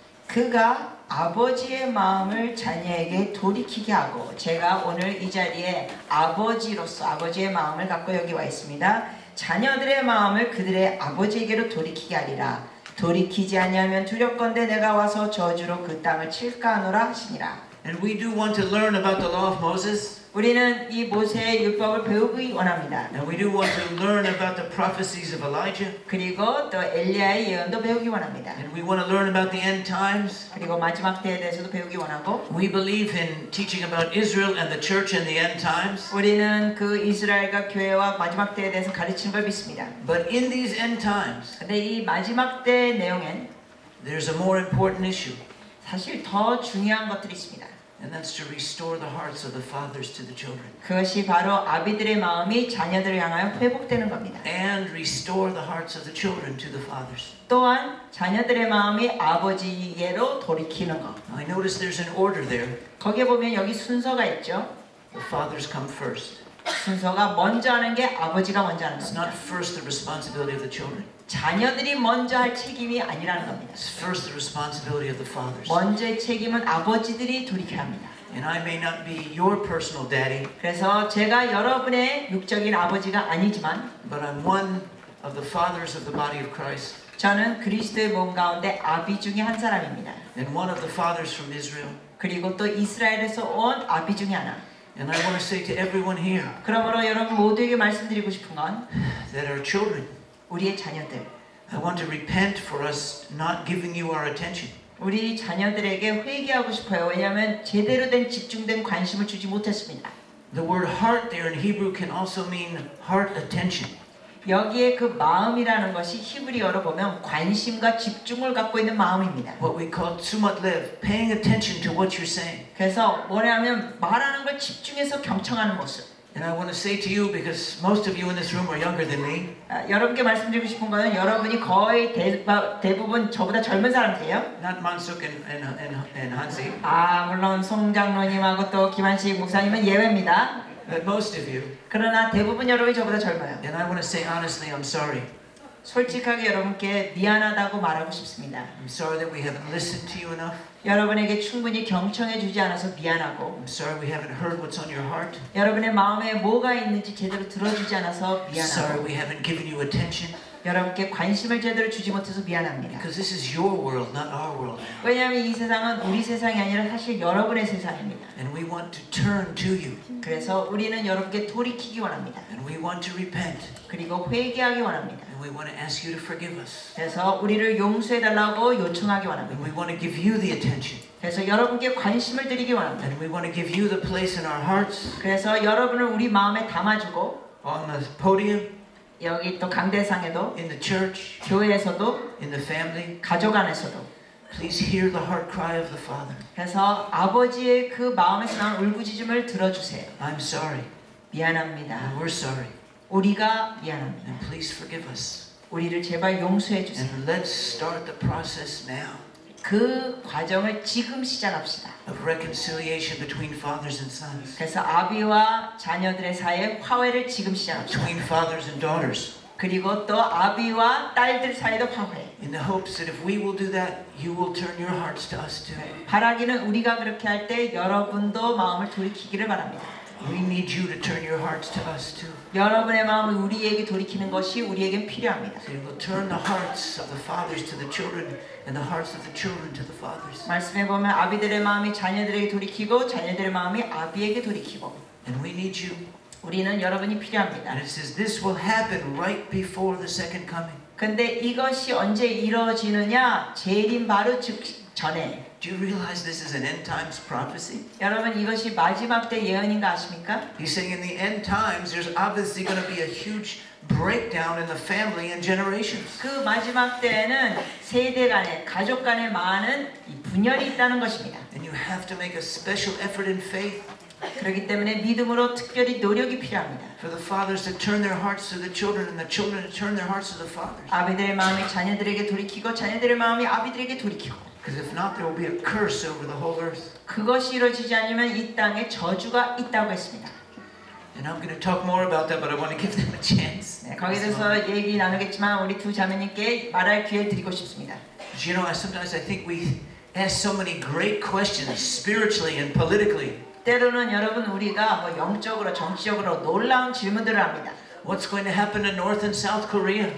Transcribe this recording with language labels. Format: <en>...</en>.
<ko>그가 아버지의 마음을 자녀에게 돌이키게 하고 제가 오늘 이 자리에 아버지로서 아버지의 마음을 갖고 여기 와 있습니다. 자녀들의 마음을 그들의 아버지에게로 돌이키게 하리라. 돌이키지 아니하면 두렵건대 내가 와서 저주로 그 땅을 칠까 하노라 하시니라.</ko> <en>And we do want to learn about the law of Moses.</en> <ko>우리는 이 모세의 율법을 배우기 원합니다.</ko> <en>And we do want to learn about the prophecies of Elijah.</en> <ko>그리고 또 엘리야의 예언도 배우기 원합니다.</ko> <en>And we want to learn about the end times.</en> <ko>그리고 마지막 때에 대해서도 배우기 원하고</ko> <en>We believe in teaching about Israel and the church in the end times.</en> <ko>우리는 그 이스라엘과 교회와 마지막 때에 대해서 가르치는 걸 믿습니다.</ko> <en>But in these end times,</en> <ko>근데 이 마지막 때 내용엔</ko> <en>there's a more important issue.</en> <ko>사실 더 중요한 것들이 있습니다.</ko> <en>And that's to restore the hearts of the fathers to the children.</en> <ko>그것이 바로 아비들의 마음이 자녀들을 향하여 회복되는 겁니다.</ko> <en>And restore the hearts of the children to the fathers.</en> <ko>또한 자녀들의 마음이 아버지에게로 돌이키는 것.</ko> <en>I notice there's an order there.</en> <ko>거기에 보면 여기 순서가 있죠.</ko> <en>The fathers come first.</en> <ko>순서가 먼저 하는 게 아버지가 먼저 하는</ko> <en>It's</en> <ko>겁니다.</ko> <en>not first the responsibility of the children.</en> <ko>자녀들이 먼저 할 책임이 아니라는 겁니다.</ko> <en>It's first the responsibility of the fathers.</en> <ko>먼저의 책임은 아버지들이 돌이켜야 합니다.</ko> <en>And I may not be your personal daddy,</en> <ko>그래서 제가 여러분의 육적인 아버지가 아니지만</ko> <en>but I'm one of the fathers of the body of Christ.</en> <ko>저는 그리스도의 몸 가운데 아비 중에 한 사람입니다.</ko> <en>And one of the fathers from Israel.</en> <ko>그리고 또 이스라엘에서 온 아비 중에 하나.</ko> <en>And I want to say to everyone here</en> <ko>그러므로 여러분 모두에게 말씀드리고 싶은 건</ko> <en>that our children,</en> <ko>우리의 자녀들,</ko> <en>I want to repent for us not giving you our attention.</en> <ko>우리 자녀들에게 회개하고 싶어요. 왜냐하면 제대로 된 집중된 관심을 주지 못했습니다.</ko> <en>The word heart there in Hebrew can also mean heart attention.</en> <ko>여기에 그 마음이라는 것이 히브리어로 보면 관심과 집중을 갖고 있는 마음입니다.</ko> <en>What we call tzumat lev, paying attention to what you're saying.</en> <ko>그래서 뭐냐면 말하는 걸 집중해서 경청하는 모습.</ko> <en>And I want to say to you, because most of you in this room are younger than me,</en> <ko>여러분께 말씀드리고 싶은 거는 여러분이 거의 대부분 저보다 젊은 사람이세요.</ko> <en>not Mansuk and Hansi,</en> <ko>물론 송 장로님하고 또 김한식 목사님은 예외입니다.</ko> <en>but most of you.</en> <ko>그러나 대부분 여러분이 저보다 젊어요.</ko> <en>And I want to say honestly, I'm sorry.</en> <ko>솔직하게 여러분께 미안하다고 말하고 싶습니다.</ko> <en>I'm sorry that we haven't listened to you enough.</en> <ko>여러분에게 충분히 경청해 주지 않아서 미안하고</ko> <en>I'm sorry we haven't heard what's on your heart.</en> <ko>여러분의 마음에 뭐가 있는지 제대로 들어주지 않아서</ko> <en>I'm sorry</en> <ko>미안하고</ko> <en>we haven't given you attention.</en> <ko>여러분께 관심을 제대로 주지 못해서 미안합니다.</ko> <en>Because this is your world, not our world.</en> <ko>왜냐하면 이 세상은 우리 세상이 아니라 사실 여러분의 세상입니다.</ko> <en>And we want to turn to you.</en> <ko>그래서 우리는 여러분께 돌이키기 원합니다.</ko> <en>And we want to repent.</en> <ko>그리고 회개하기 원합니다.</ko> <en>And we want to ask you to forgive us.</en> <ko>그래서 우리를 용서해달라고 요청하기</ko> <en>And</en> <ko>원합니다.</ko> <en>we want to give you the attention.</en> <ko>그래서 여러분께 관심을 드리기 원합니다.</ko> <en>And we want to give you the place in our hearts,</en> <ko>그래서 여러분을 우리 마음에 담아주고</ko> <en>on the podium,</en> <ko>여기 또 강대상에도</ko> <en>in the church,</en> <ko>교회에서도</ko> <en>in the family.</en> <ko>가족 안에서도</ko> <en>Please hear the heart cry of the Father.</en> <ko>그래서 아버지의 그 마음에서 나온 울부짖음을 들어주세요.</ko> <en>I'm sorry.</en> <ko>미안합니다.</ko> <en>And we're sorry.</en> <ko>우리가 미안합니다.</ko> <en>And please forgive us.</en> <ko>우리를 제발 용서해 주세요.</ko> <en>And let's start the process now</en> <ko>그 과정을 지금 시작합시다.</ko> <en>of reconciliation between fathers and sons,</en> <ko>그래서 아비와 자녀들의 사이의 화해를 지금 시작합시다.</ko> <en>between fathers and daughters,</en> <ko>그리고 또 아비와 딸들 사이도 화해.</ko> <en>in the hopes that if we will do that, you will turn your hearts to us too.</en> <ko>바라기는 우리가 그렇게 할 때 여러분도 마음을 돌이키기를 바랍니다.</ko> <en>We need you to turn your hearts to us too.</en> <ko>여러분의 마음을 우리에게 돌이키는 것이 우리에겐 필요합니다.</ko> <en>So you will turn the hearts of the fathers to the children and the hearts of the children to the fathers.</en> <ko>말씀에 보면 아비들의 마음이 자녀들에게 돌이키고 자녀들의 마음이 아비에게 돌이키고</ko> <en>And we need you.</en> <ko>우리는 여러분이 필요합니다.</ko> <en>And it says this will happen right before the second coming.</en> <ko>근데 이것이 언제 이루어지느냐? 재림 바로 전에.</ko> <en>Do you realize this is an end times prophecy?</en> <ko>여러분 이것이 마지막 때 예언인가 아십니까?</ko> <en>He's saying in the end times there's obviously going to be a huge breakdown in the family and generations.</en> <ko>그 마지막 때에는 세대 간에 가족 간에 많은 이 분열이 있다는 것입니다.</ko> <en>And you have to make a special effort in faith</en> <ko>그렇기 때문에 믿음으로 특별히 노력이 필요합니다.</ko> <en>for the fathers to turn their hearts to the children and the children to turn their hearts to the fathers.</en> <ko>아비들의 마음이 자녀들에게 돌이키고 자녀들의 마음이 아비들에게 돌이키고</ko> <en>Because if not, there will be a curse over the whole earth.</en> <ko>그것이 이루어지지 않으면 이 땅에 저주가 있다고 했습니다.</ko> <en>And I'm going to talk more about that, but I want to give them a chance.</en> <ko>네, 거기에 대해서 얘기 나누겠지만 우리 두 자매님께 말할 기회 드리고 싶습니다.</ko> <en>You know, sometimes I think we ask so many great questions spiritually and politically.</en> <ko>때로는 여러분 우리가 뭐 영적으로 정치적으로 놀라운 질문들을 합니다.</ko> <en>What's going to happen in North and South Korea?</en>